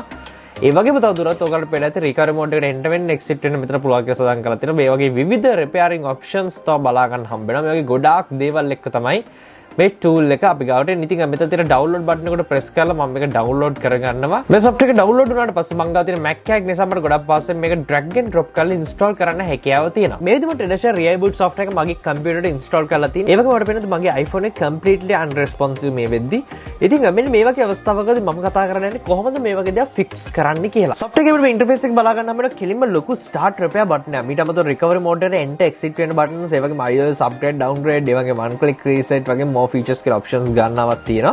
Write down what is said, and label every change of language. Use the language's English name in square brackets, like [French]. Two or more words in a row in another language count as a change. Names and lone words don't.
[Sinhala] ඒ වගේම තවදුරටත් ඔයගලට පෙළ ඇති [English] recovery mode [Sinhala] එකට enter වෙන්න exit වෙන්න මෙතන පුළුවන් කියලා සඳහන් කරලා තියෙනවා. මේ වගේ විවිධ [English] repairing options [Sinhala] තව බලා ගන්න හම්බ වෙනවා. මේ වගේ ගොඩාක් දේවල් එක්ක තමයි මේ tool එක අපි ගාවට එන්නේ. ඉතින් මෙතන තියෙන [English] download button [Sinhala] එකට press කරලා මම මේක download කරගන්නවා. මේ software එක download වුණාට පස්සේ මම ගාව තියෙන Mac එකක් නිසා මට ගොඩක් පාස්වෙන් මේක [English] drag and drop [Sinhala] කරලා install කරන්න හැකියාව තියෙනවා. මේ විදිහට Tenacia reiboot software එක මගේ computer එකට install කරලා තියෙනවා. ඒ වගේම මට පේනවා මගේ iPhone එක [English] completely unresponsive [Sinhala] මේ වෙද්දි. ඉතින් මෙන්න මේ වගේ අවස්ථාවකදී මම කතා කරන්නේ කොහොමද මේ වගේ දේවල් fix කරන්න කියලා. software එකේ මේ interface එක බලා ගන්න අපිට කෙලින්ම ලොකු [English] start repair button [Sinhala] එකක්. ඊට අමතරව [English] recovery mode [Sinhala] එකට [English] enter exit [Sinhala] වෙන buttons, ඒ වගේම iOS [English] upgrade downgrade, [Sinhala] ඒ වගේම [English] one click reset [Sinhala] වගේ [English] more features [Sinhala] කියලා options ගන්නවත් තියෙනවා.